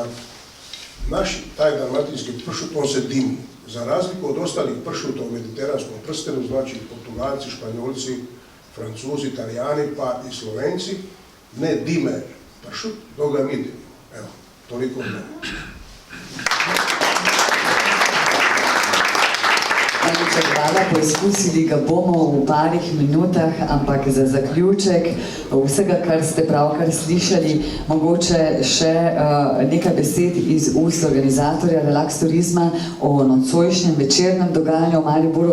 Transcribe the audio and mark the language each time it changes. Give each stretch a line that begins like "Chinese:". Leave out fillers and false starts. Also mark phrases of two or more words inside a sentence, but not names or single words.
Croatian: Naš taj dalmatinski pršut, on se dimi. Za razliku od ostalih pršuta u mediteranskom prstenu, znači Portugalci, Španjolci, Francuzi, Italijani pa i Slovenci, ne dime pršut, dok ga mi dimimo. Evo, toliko od mene.
Slovenian: Najlepša hvala, poizkusili ga bomo v parih minutah, ampak za zaključek vsega, kar ste pravkar slišali, mogoče še nekaj besed iz ust organizatorja Relax Turizma o nocojšnjem večernem dogajanju v Mariboru.